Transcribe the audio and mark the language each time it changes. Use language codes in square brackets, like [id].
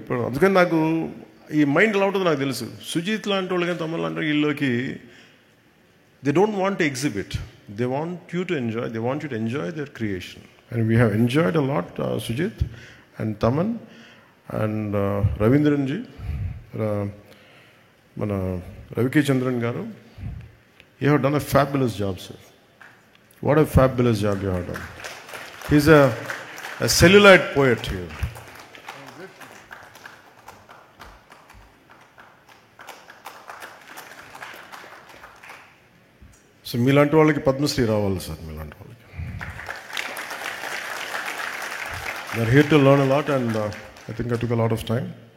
[te] ఇప్పుడు అందుకని నాకు ఈ మైండ్ ఎలా ఉంటుందో నాకు తెలుసు. సుజిత్ లాంటి వాళ్ళు కానీ తమిళ లాంటి వీళ్ళకి [en] They don't want to exhibit, they want you to enjoy, they want you to enjoy their creation. And we have enjoyed a lot Sujith and Thaman and Ravindran ji, మన రవికే చంద్రన్ గారు. You have done a fabulous job, sir. What a fabulous job you have done. He's a celluloid poet here. [te] So మీలాంటి వాళ్ళకి పద్మశ్రీ రావాలి sir, మీలాంటి వాళ్ళకి. [en] They are here to learn a lot and I think I took a lot of time.